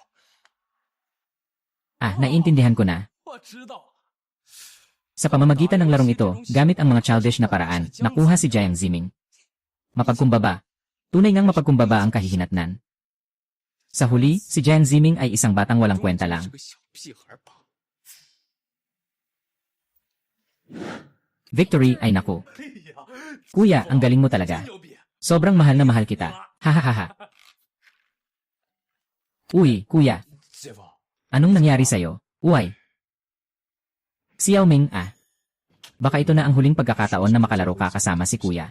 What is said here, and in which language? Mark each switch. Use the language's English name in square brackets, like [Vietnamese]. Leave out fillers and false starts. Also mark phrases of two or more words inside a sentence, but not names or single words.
[Filipino] Naiintindihan ko na. [Chinese] 我知道。 [Filipino] Sa pamamagitan ng larong ito, gamit ang mga childish na paraan, nakuha si Jiang Ziming. Mapagkumbaba. Tunay ngang mapagkumbaba ang kahihinatnan. Sa huli, si Jiang Ziming ay isang batang walang kwenta lang. [Chinese] 这个小屁孩吧， [Filipino] Victory ay naku. [Chinese] 哎呀， [Filipino] Kuya, ang galing mo talaga. [Chinese] 牛逼！ [Filipino] Sobrang mahal na mahal kita. Hahaha. Uy, kuya, [Chinese] 师傅， [Filipino] anong nangyari sa'yo? Uy. Xiao Ming, Baka ito na ang huling pagkakataon na makalaro ka kasama si kuya.